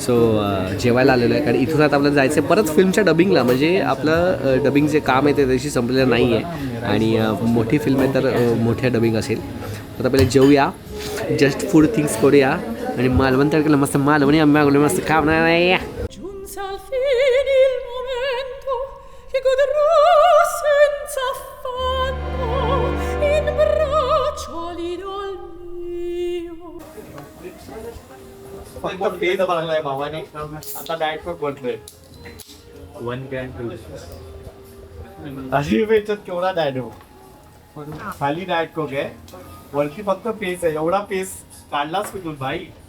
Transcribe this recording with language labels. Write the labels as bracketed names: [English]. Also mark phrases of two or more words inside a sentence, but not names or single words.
[Marathi] सो जेवायला आलेलो आहे. कारण इथून आता आपल्याला जायचं आहे परत फिल्मच्या डबिंगला. म्हणजे आपलं डबिंग जे काम आहे ते त्याशी संपलेलं नाही आहे. आणि मोठी फिल्म आहे तर मोठ्या डबिंग असेल. आता पहिले जेवूया, [English] just food things [Marathi] करूया. आणि मालवण तडक्याला मस्त मालवणी आंबे मस्त खाणार आहे. [Italian] Giunse al fin il momento che godrò senza affanno in braccio l'idol mio. [Marathi] फक्त पेज बनलाय भावाने. आता डायट कोक बनतोय. [English] one can [Marathi] अशी पेजत केवढा डायट हो. खाली डायट कोक आहे, वरती फक्त पेज आहे. एवढा पेज काढलाच कुठून भाई.